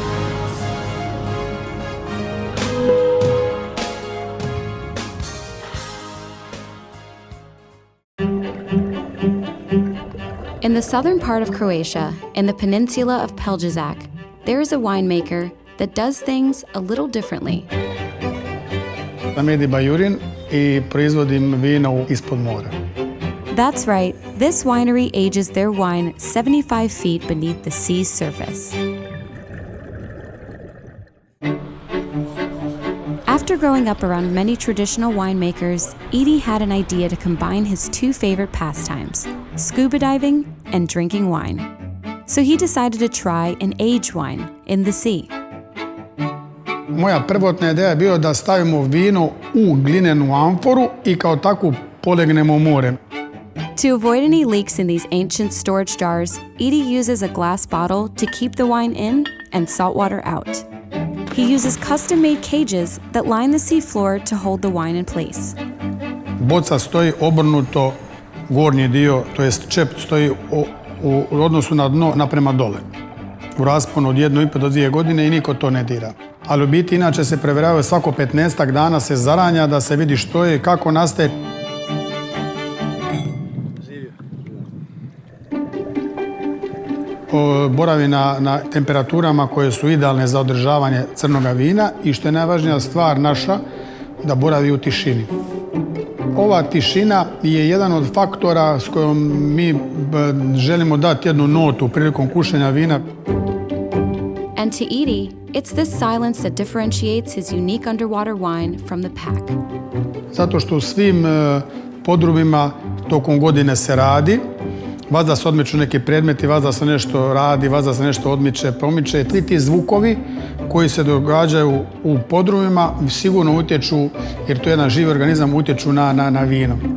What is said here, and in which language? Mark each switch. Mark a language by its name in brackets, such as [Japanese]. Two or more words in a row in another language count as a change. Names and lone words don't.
[English] In the southern part of Croatia, in the peninsula of Pelješac, there is a winemaker that does things a little differently. [Croatian] Medi Bajurin I proizvodim vino ispod mora. [English] That's right, this winery ages their wine 75 feet beneath the sea's surface. After growing up around many traditional winemakers, Edie had an idea to combine his 2 favorite pastimes, scuba diving and drinking wine. So he decided to try an aged wine in the sea. [Croatian] Moja prvotna ideja je bio da stavimo vino u glinenu amforu I kao takvu polegnemo u more. [English] To avoid any leaks in these ancient storage jars, Edie uses a glass bottle to keep the wine in and salt water out. He uses custom-made cages that line the seafloor to hold the wine in place. [Croatian] Boca stoji obrnuto, gornji dio, to jest čep stoji u odnosu na dno naprema dole. U rasponu od 1,5 do 2 godine I niko to ne dira. Ali u biti inače se preveravaju svako 15 dana se zaranja da se vidi što je I kako nastaje. Boravi na temperaturama koje su idealne za održavanje crnoga vina I što je najvažnija stvar naša, da boravi u tišini. Ova tišina je jedan od faktora s kojom mi želimo dati jednu notu prilikom kušanja vina. [English] And to Edie, it's this silence that differentiates his unique underwater wine from the pack. [Croatian] Zato što u svim podrumima tokom godine se radi, vazda se odmiču neki predmeti, vazda se nešto radi, vazda se nešto odmiče, pomiče. Svi ti zvukovi koji se događaju u podrumima sigurno utječu, jer to je jedan živi organizam, utječu na vino.